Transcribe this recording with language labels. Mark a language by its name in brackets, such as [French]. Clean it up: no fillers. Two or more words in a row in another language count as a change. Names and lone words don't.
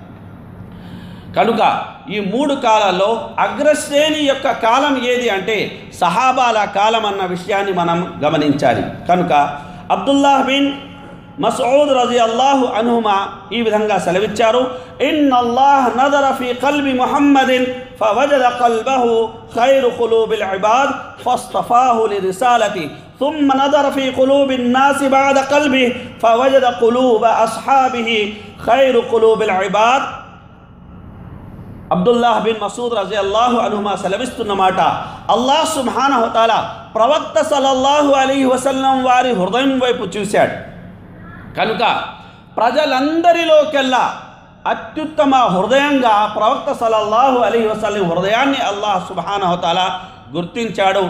[Telugu] కనుక ఈ 3 కాలాల్లో అగ్రశ్రేణి యొక్క కాలం ఏది అంటే సహాబాల కాలం అన్న విషయాన్ని మనం గమనించాలి. కనుక అబ్దుల్లాహ్ బిన్ మస్ఊద్ రజియల్లాహు అన్హుమా ఈ విధంగా సెలవిచ్చారు, [Arabic] إن الله نظر في قلب محمد فوجد قلبه خير قلوب العباد فاصطفاه لرسالته ثم نظر في قلوب الناس بعد قلبه فوجد قلوب أصحابه خير قلوب العباد. [Telugu] అబ్దుల్లాహ్ బిన్ మసూద్ [Arabic] رضي الله عنهما [Telugu] సెలవిస్తున్న మాట, అల్లాహ్ [Arabic] سبحانه تعالى [Telugu] ప్రవక్త [Arabic] صلى الله عليه وسلم [Telugu] వారి హృదయం వైపు చూశాడు. కనుక ప్రజలందరిలోకెల్లా అత్యుత్తమ హృదయంగా ప్రవక్త [Arabic] صلى الله عليه وسلم [Telugu] హృదయాన్ని అల్లాహ్ [Arabic] سبحانه تعالى [Telugu] గుర్తించాడు.